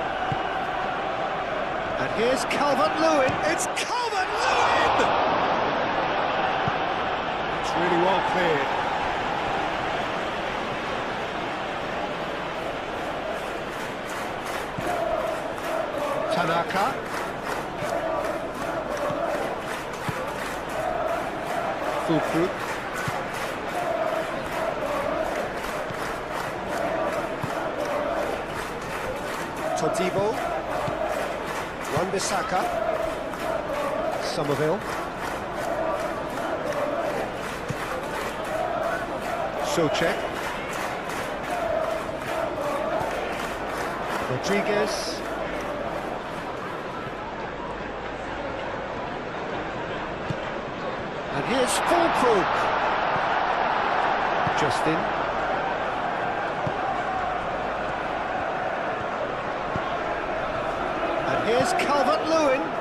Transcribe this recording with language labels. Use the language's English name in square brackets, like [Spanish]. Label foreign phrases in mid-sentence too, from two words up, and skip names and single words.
[English] And here's Calvert-Lewin. It's Calvert-Lewin! Really well cleared. Tanaka. Fulkrug. Todibo. Wan-Bissaka. Somerville. Socek. Rodriguez. And here's Fulkrug. Justin. And here's Calvert-Lewin.